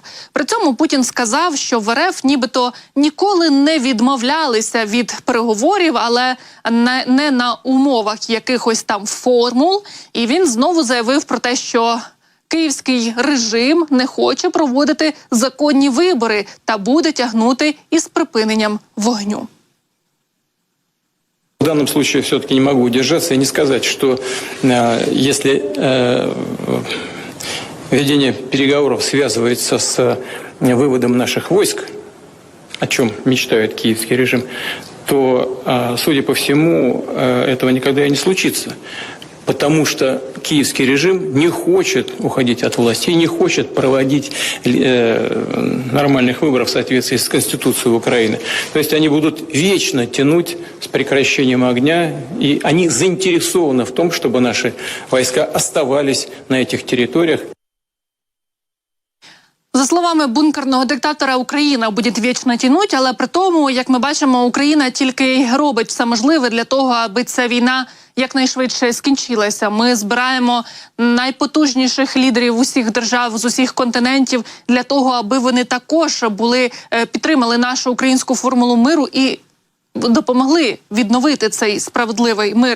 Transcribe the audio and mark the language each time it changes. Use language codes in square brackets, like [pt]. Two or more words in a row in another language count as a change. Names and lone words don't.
[uk] При цьому Путін сказав, що в РФ нібито ніколи не відмовлялися від переговорів, але не на умовах якихось там формул. І він знову заявив про те, що київський режим не хоче проводити законні вибори та буде тягнути із припиненням вогню. [ru] В данном случае все-таки не могу удержаться и не сказать, что если ведение переговоров связывается с выводом наших войск, о чем мечтает киевский режим, то, судя по всему, этого никогда и не случится. Потому что киевский режим не хочет уходить от власти и не хочет проводить нормальных выборов в соответствии с Конституцией Украины. То есть они будут вечно тянуть с прекращением огня, и они заинтересованы в том, чтобы наши войска оставались на этих территориях. [uk] За словами бункерного диктатора, Україна буде вічно тянуть, але при тому, як ми бачимо, Україна тільки робить все можливе для того, аби ця війна якнайшвидше скінчилася. Ми збираємо найпотужніших лідерів усіх держав з усіх континентів для того, аби вони також підтримали нашу українську формулу миру і допомогли відновити цей справедливий мир.